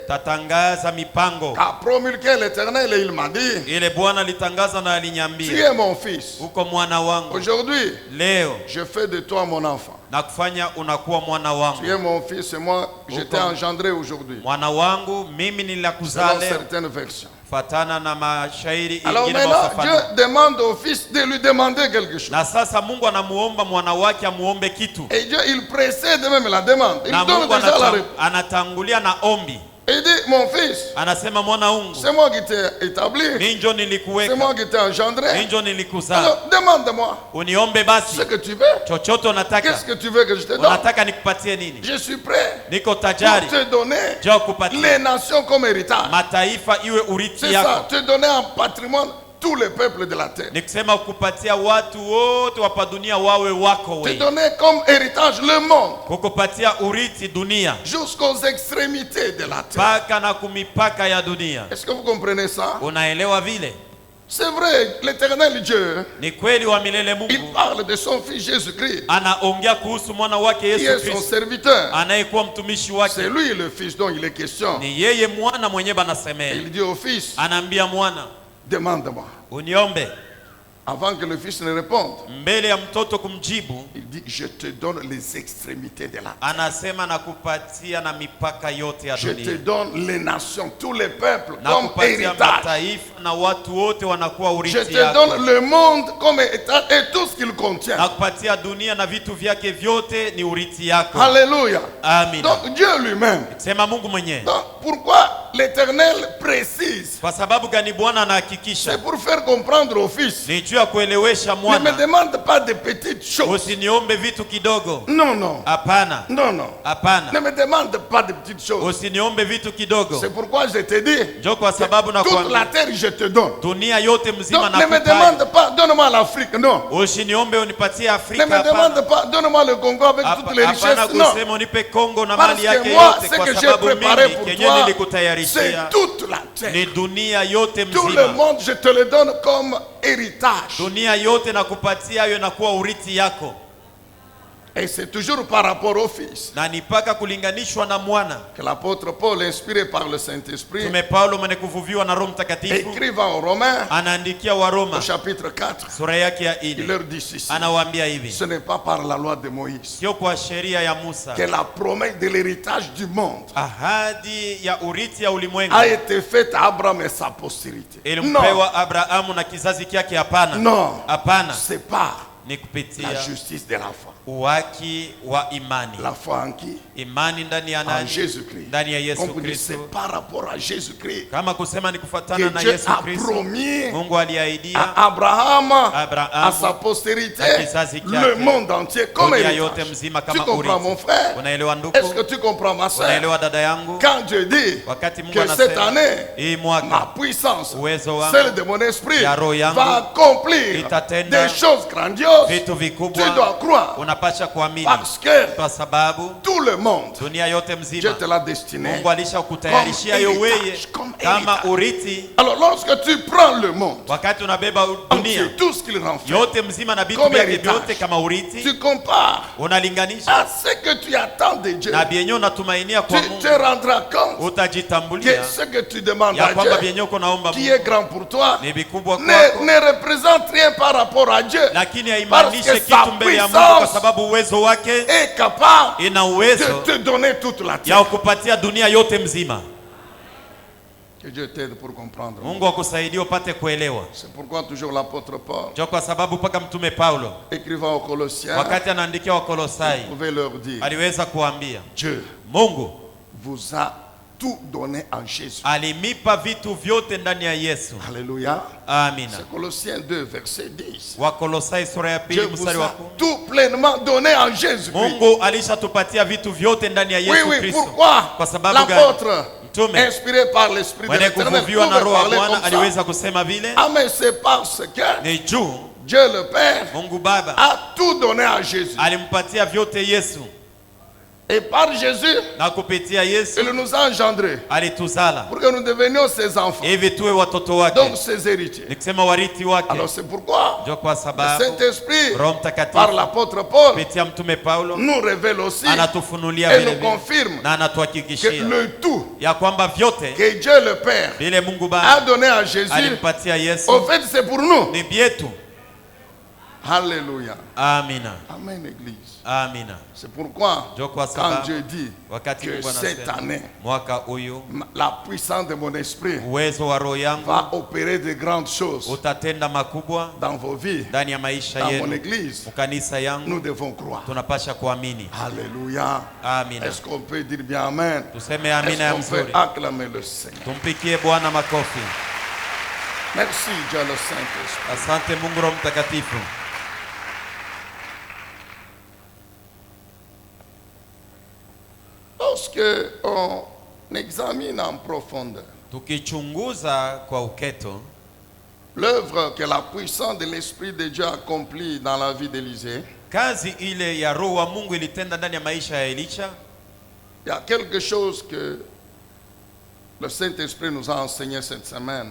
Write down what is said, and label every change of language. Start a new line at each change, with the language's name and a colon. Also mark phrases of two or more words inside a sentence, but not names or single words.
Swahili: Tatangaza mipango
French: qu'a promulgué l'Éternel et il m'a dit,
Swahili: ile Bwana alitangaza na
French: tu
Swahili: aliniambia,
French: es mon fils.
Swahili: uko mwana wangu.
French: Aujourd'hui,
Swahili: Leo
French: je fais de toi mon enfant.
Swahili: na kufanya unakuwa mwana
French: Tu es
Swahili: wangu.
French: mon fils et moi, je t'ai
Swahili: Uko-
French: engendré aujourd'hui.
Swahili: Mwana wangu mimi
French: Selon
Swahili: nilakuzaa leo,
French: certaines versions.
Swahili: fatana na mashairi
French: Alors
Swahili: ingine
French: maintenant,
Swahili: mafafano.
French: Dieu demande au fils de lui demander quelque chose.
Swahili: Na sasa Mungu anamuomba mwana wake amuombe kitu,
French: Et Dieu, il précède même la demande. Il
Swahili: na
French: donne
Swahili: Mungu
French: déjà la réponse.
Swahili: anatangulia na ombi.
French: Il dit, mon fils,
Swahili: Anasema mwana wangu,
French: c'est moi qui t'ai établi.
Swahili: mimi njo
French: C'est
Swahili: nilikuweka,
French: moi qui t'ai
Swahili: mimi
French: engendré.
Swahili: njo nilikuzaa.
French: Alors, demande-moi
Swahili: Uniombe basi
French: ce que tu veux.
Swahili: chochote unataka.
French: Qu'est-ce que tu veux que je te donne?
Swahili: Unataka nikupatie nini?
French: Je suis prêt
Swahili: Niko
French: pour
Swahili: tajari
French: te donner
Swahili: jo kupatia
French: les nations comme héritage.
Swahili: mataifa iwe urithi
French: C'est ça,
Swahili: yako.
French: te donner en patrimoine tous les peuples de la terre.
Swahili: Ni kusema kupatia watu wote wa dunia wawe wako
French: Te
Swahili: wewe,
French: donner comme héritage le monde
Swahili: kukupatia urithi dunia
French: jusqu'aux extrémités de la terre.
Swahili: mpaka na kumipaka ya dunia.
French: Est-ce que vous comprenez ça?
Swahili: Unaelewa vile?
French: C'est vrai, l'éternel Dieu,
Swahili: Ni kweli wa milele
French: il
Swahili: Mungu
French: parle de son fils Jésus-Christ,
Swahili: anaongea kuhusu mwana wake
French: qui
Swahili: Yesu
French: est son
Swahili: Kristo
French: serviteur.
Swahili: anayekuwa mtumishi
French: C'est
Swahili: wake.
French: lui le fils dont il est question.
Swahili: Ni yeye mwana mwenye banasemea,
French: Il dit au fils,
Swahili: anaambia mwana,
French: demande-moi.
Swahili: uniombe.
French: Avant que le fils ne réponde,
Swahili: Mbele ya mtoto kumjibu,
French: il dit, je te donne les extrémités de la terre.
Swahili: anasema nakupatia na mipaka yote ya
French: Je te
Swahili: dunia,
French: donne les nations, tous les peuples comme
Swahili: nakupatia
French: héritage.
Swahili: mataifa na watu wote wanakuwa
French: Je
Swahili: urithi
French: te
Swahili: yako,
French: donne le monde comme héritage et tout ce qu'il contient.
Swahili: nakupatia dunia na vitu vyake vyote ni urithi yako.
French: Alléluia.
Swahili: Amina.
French: Donc Dieu lui-même.
Swahili: Sema Mungu mwenyewe.
French: Donc pourquoi l'Éternel précise?
Swahili: Kwa sababu gani Bwana anahakikisha?
French: C'est pour faire comprendre au fils.
Swahili: Ni juu ya kuelewesha
French: Ne me
Swahili: mwana,
French: demande pas de petites choses.
Swahili: usiniombe vitu kidogo.
French: Non, non.
Swahili: Hapana,
French: Non, non. Ne
Swahili: hapana,
French: me demande pas de petites choses.
Swahili: usiniombe vitu kidogo.
French: C'est pourquoi je te dis,
Swahili: Njo kwa sababu na
French: toute la
Swahili: kuambia
French: terre je te donne.
Swahili: dunia yote mzima
French: Donc ne me
Swahili: nakupa.
French: demande pas, donne-moi l'Afrique. Non.
Swahili: Usiniombe unipatie
French: Ne
Swahili: Afrika.
French: me demande pas, donne-moi le Congo avec toutes les
Swahili: Hapana
French: richesses. Non.
Swahili: kusema unipe Kongo na
French: Parce
Swahili: mali yake
French: que moi,
Swahili: yote,
French: ce
Swahili: kwa
French: que j'ai
Swahili: sababu
French: préparé
Swahili: mimi
French: pour
Swahili: kenye
French: toi, c'est
Swahili: nilikutayarishia
French: toute la terre.
Swahili: ni dunia yote
French: Tout le
Swahili: mzima.
French: monde, je te le donne comme héritage.
Swahili: Dunia yote nakupatia hiyo inakuwa urithi yako,
French: Et c'est toujours par rapport au Fils
Swahili: na ni mpaka kulinganishwa na mwana.
French: que l'apôtre Paul, inspiré par le Saint-Esprit,
Swahili: Tume Paulo mwenye kuvuviwa na Roho Mtakatifu
French: écrivant aux Romains,
Swahili: anaandikia wa Roma
French: au chapitre 4,
Swahili: sura yake ya
French: il
Swahili: 4,
French: leur dit ceci.
Swahili: anawaambia hivi:
French: Ce n'est pas par la loi de Moïse
Swahili: sio kwa sheria ya Musa
French: que la promesse de l'héritage du monde
Swahili: ahadi ya urithi ya ulimwengu
French: a été faite à Abraham et sa postérité. Non,
Swahili: ilimpewa Abrahamu na kizazi kyake. Hapana,
French: non,
Swahili: hapana,
French: c'est par
Swahili: ni
French: la
Swahili: kupitia
French: justice de la foi.
Swahili: uwaki wa imani.
French: La foi en qui?
Swahili: Imani ndani ya
French: En
Swahili: nani?
French: Jésus-Christ.
Swahili: Ndani ya Yesu
French: On peut dire c'est
Swahili: Kristo.
French: par rapport à Jésus-Christ
Swahili: Kama kusema ni kufuatana
French: que
Swahili: na
French: Dieu
Swahili: Yesu
French: a
Swahili: Kristo,
French: promis
Swahili: Mungu aliahidia
French: à Abraham,
Swahili: Abraham,
French: à sa postérité,
Swahili: na kizazi
French: le
Swahili: chake,
French: monde entier comme
Swahili: dunia yote
French: héritage.
Swahili: mzima
French: Tu
Swahili: kama
French: comprends
Swahili: urithi.
French: mon frère?
Swahili: Unaelewa
French: Est-ce
Swahili: ndugu?
French: que tu comprends ma soeur?
Swahili: Unaelewa dada yangu?
French: Quand Dieu dit
Swahili: Wakati Mungu
French: que cette
Swahili: anasema
French: année,
Swahili: hii
French: ma
Swahili: mwaka
French: puissance,
Swahili: uwezo
French: celle
Swahili: wangu
French: de mon esprit,
Swahili: ya roho yangu
French: va accomplir
Swahili: itatenda
French: des choses grandioses.
Swahili: vitu
French: Tu
Swahili: vikubwa,
French: dois croire.
Swahili: unapaswa tunapasha kuamini
French: Parce que
Swahili: kwa sababu
French: tout le monde,
Swahili: dunia yote
French: Dieu
Swahili: mzima
French: te l'a destiné.
Swahili: Mungu alishakutayarishia yoweye
French: Comme
Swahili: kama
French: héritage.
Swahili: urithi.
French: Alors lorsque tu prends le monde
Swahili: Wakati unabeba dunia
French: entier, tout ce qu'il renferme,
Swahili: yote mzima na vitu
French: Comme
Swahili: vyake
French: héritage.
Swahili: vyote kama urithi,
French: tu compares
Swahili: unalinganisha
French: à ce que tu attends de Dieu,
Swahili: na vyenye unatumainia kwa
French: tu
Swahili: Mungu,
French: te rendras compte que
Swahili: utajitambulia
French: ce que tu demandes
Swahili: ya
French: à
Swahili: kwamba
French: Dieu,
Swahili: vyenye uko naomba
French: qui
Swahili: Mungu
French: est grand pour toi,
Swahili: ni vikubwa kwako,
French: ne représente rien par rapport à Dieu.
Swahili: lakini
French: Parce
Swahili: haimaanishe
French: que sa
Swahili: kitu mbele ya Mungu, kwa
French: puissance
Swahili: sababu uwezo wake
French: est capable
Swahili: ina
French: de
Swahili: uwezo
French: te donner toute la
Swahili: ya
French: terre.
Swahili: kupatia dunia yote mzima.
French: Que Dieu t'aide pour comprendre.
Swahili: Mungu akusaidie upate kuelewa.
French: C'est pourquoi toujours l'apôtre Paul,
Swahili: Ndio kwa sababu mpaka mtume Paulo
French: écrivant aux Colossiens,
Swahili: wakati anaandikia Wakolosai
French: pouvait leur dire,
Swahili: aliweza kuambia
French: Dieu
Swahili: Mungu
French: vous a tout donné en Jésus.
Swahili: alimipa vitu vyote ndani ya Yesu.
French: Alléluia.
Swahili: Amina.
French: C'est Colossiens 2, verset 10.
Swahili: Wakolosai sura ya
French: Dieu
Swahili: pili
French: vous
Swahili: mstari wa
French: a
Swahili: 10.
French: tout pleinement donné en Jésus.
Swahili: Mungu alishatupatia vitu vyote ndani ya
French: Oui,
Swahili: Yesu
French: oui,
Swahili: Kristo.
French: pourquoi
Swahili: Kwa sababu gani?
French: l'apôtre,
Swahili: Mtume
French: inspiré par l'Esprit de
Swahili: mwenye
French: l'Éternel,
Swahili: kuvuviwa na
French: pouvait
Swahili: roho ya
French: parler
Swahili: Bwana
French: comme ça?
Swahili: aliweza kusema vile,
French: Ah, mais c'est parce que
Swahili: ni juu
French: Dieu le Père
Swahili: Mungu Baba
French: a tout donné à Jésus.
Swahili: alimpatia vyote Yesu,
French: Et par Jésus,
Swahili: na kupitia Yesu
French: il nous a engendrés
Swahili: alituzala
French: pour que nous devenions ses enfants,
Swahili: hivi tuwe watoto wake,
French: donc ses héritiers.
Swahili: ni kusema warithi wake.
French: Alors c'est pourquoi
Swahili: Ndio kwa
French: le
Swahili: sababu
French: Saint-Esprit,
Swahili: Roho
French: par
Swahili: Mtakatifu
French: l'apôtre Paul,
Swahili: kupitia mtume Paulo
French: nous révèle aussi
Swahili: anatufunulia
French: et
Swahili: vile
French: nous
Swahili: vile
French: confirme
Swahili: na
French: que
Swahili: anatuhakikishia
French: le tout
Swahili: ya kwamba vyote
French: que Dieu le Père
Swahili: vile Mungu
French: a
Swahili: Baba
French: donné à Jésus,
Swahili: alimpatia Yesu
French: au fait c'est pour nous.
Swahili: ni vyetu.
French: Alléluia.
Swahili: Amina,
French: Amen, Église.
Swahili: amina.
French: C'est pourquoi
Swahili: Ndio kwa
French: quand
Swahili: sababu
French: Dieu dit
Swahili: wakati
French: que
Swahili: Mungu
French: cette
Swahili: anasema
French: année,
Swahili: mwaka huyu
French: la puissance de mon esprit
Swahili: uwezo wa roho yangu
French: va opérer de grandes choses
Swahili: utatenda makubwa
French: dans vos vies,
Swahili: ndani ya maisha
French: dans mon
Swahili: yenu,
French: église,
Swahili: mkanisa yangu,
French: nous devons croire.
Swahili: tunapasha kuamini.
French: Alléluia.
Swahili: Amina.
French: Est-ce qu'on peut dire bien Amen?
Swahili: Tuseme amina ya
French: Est-ce qu'on peut
Swahili: mzuri,
French: acclamer le Seigneur?
Swahili: tumpikie Bwana makofi.
French: Merci Dieu le Saint-Esprit.
Swahili: Asante Mungu Roho Mtakatifu.
French: Lorsque on examine en profondeur
Swahili: Tukichunguza kwa uketo
French: l'œuvre que la puissance de l'Esprit de Dieu accomplit dans la vie d'Élisée,
Swahili: kazi ile ya roho wa Mungu ilitenda ndani ya maisha ya Elisha,
French: il y a quelque chose que le Saint-Esprit nous a enseigné cette semaine.